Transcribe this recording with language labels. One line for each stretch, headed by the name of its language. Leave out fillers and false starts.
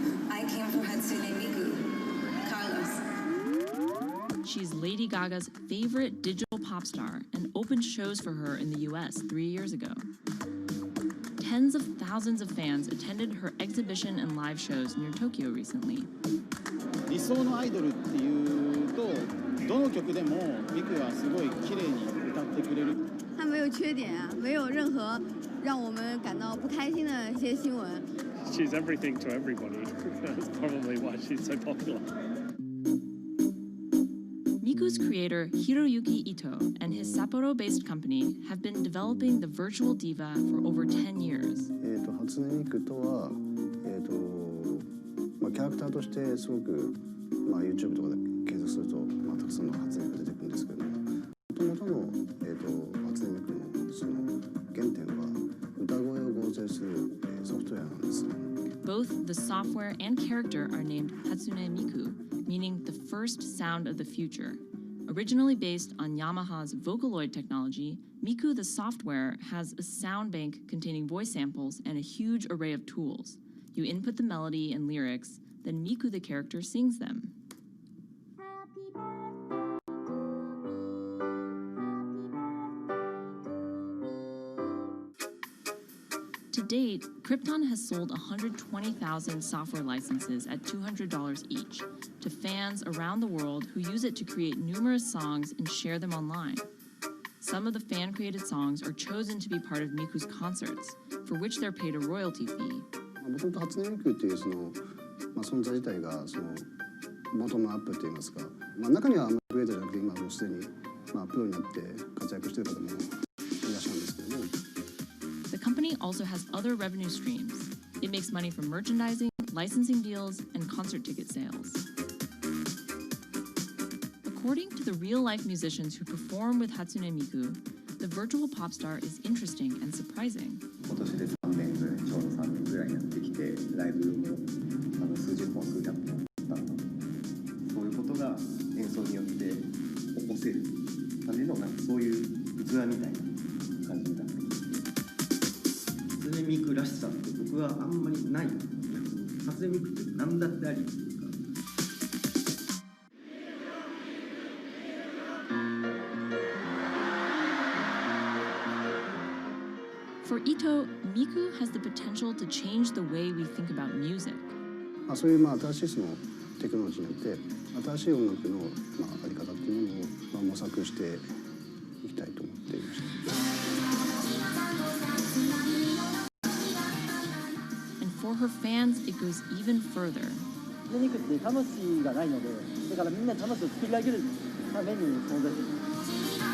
English: I came from Hatsune Miku, Carlos. She's Lady Gaga's favorite digital pop star and opened shows for her in the US 3 years ago. Tens of thousands of fans attended her exhibition and live shows near Tokyo recently.
Japanese: 理想のアイドルっていうとどの曲でもミクはすごい綺麗に歌ってくれる。
Chinese: 他没有缺点啊，没有任何让我们感到不开心的一些新闻。
English: She's everything to everybody. That's probably why she's so popular. Miku's creator Hiroyuki Ito and his Sapporo-based company have been developing the virtual diva for over 10 years.
Japanese: 初音ミクとは、キャラクターとしてすごく、YouTube とかで検索すると、たくさんの初音ミクが出てくるんですけども、元々の、初音ミクのその原点は歌声を合成する、ソフトウェアなんです。
English: Both the software and character are named Hatsune Miku, meaning the first sound of the future. Originally based on Yamaha's Vocaloid technology, Miku the software has a sound bank containing voice samples and a huge array of tools. You input the melody and lyrics, then Miku the character sings them. To date, Krypton has sold 120,000 software licenses at $200 each to fans around the world who use it to create numerous songs and share them online. Some of the fan-created songs are chosen to be part of Miku's concerts, for which they're paid a royalty fee.
Japanese: 元々初音ミクっていうその、存在自体がそのボトムアップって言いますか、中にはクリエイターじゃなくて今もうすでに、プロになって活躍している方もいらっしゃるんですけども。
English: The company also has other revenue streams. It makes money from merchandising, licensing deals, and concert ticket sales. According to the real-life musicians who perform with Hatsune Miku, the virtual pop star is interesting and surprising.
Japanese: 今年で3年ぐらい、ちょうど3年ぐらいやってきて、ライブも数十本、数百本だったので、そういうことが演奏によって起こせる感じの、そういう器みたいな感じになって、初音ミクらしさって僕はあんまりない。初音ミクって何だってあり。
English: For Ito, Miku has the potential to change the way we think about music.
Japanese: そういう新しいそのテクノロジーによって新しい音楽のあり方っていうものを模索していきたいと思っていました。
English: And for her fans, it goes even further.
Japanese: ミクって魂がないので、だからみんな魂を作り上げるために存在しています。